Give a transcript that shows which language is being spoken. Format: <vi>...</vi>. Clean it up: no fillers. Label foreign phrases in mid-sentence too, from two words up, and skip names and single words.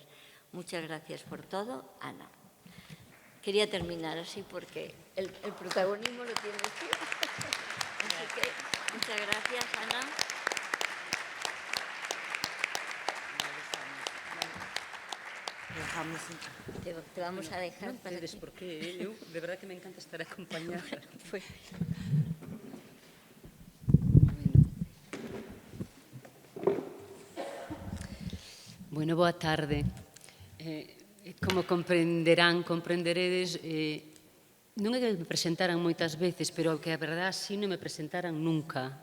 <es>Muchas gracias por todo, Ana. Quería terminar así porque el protagonismo lo tienes tú. Así que muchas gracias, Ana. Dejamos Te vamos a dejar</es> <gl>Non para tedes que...</gl> <es>por qué,</es> <gl>eu de verdade que me encanta estar acompañada.</gl> <es>Pues,</es> <gl>Bueno, boa tarde. Como comprenderedes, non é que me presentaran moitas veces, pero que a verdade así non me presentaran nunca.</gl>